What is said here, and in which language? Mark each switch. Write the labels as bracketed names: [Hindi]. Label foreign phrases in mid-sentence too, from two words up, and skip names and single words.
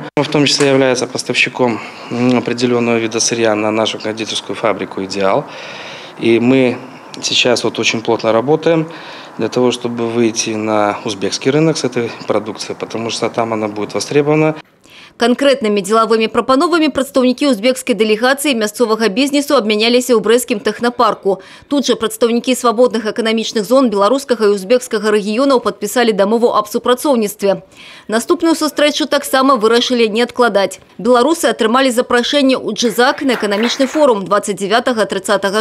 [Russian] В том числе является поставщиком определенного вида сырья на нашу кондитерскую фабрику «Идеал». И мы сейчас очень плотно работаем для того, чтобы выйти на узбекский рынок с этой продукцией, потому что там она будет востребована. [Belarusian] Конкретными деловыми прапановамі прадстаўнікі узбекскай дэлегацыі мясцовага бізнесу абмяняліся ў брэсцкім тэхнапарку. Тут жа прадстаўнікі свабодных эканамічных зон беларускага і узбекскага рэгіёнаў падпісалі дамову аб супрацоўніцтве. Наступную сустрэчу таксама вырашылі не адкладаць. Беларусы атрымалі запрашэнне ў Джызак на эканамічны форум 29-30 жніўня.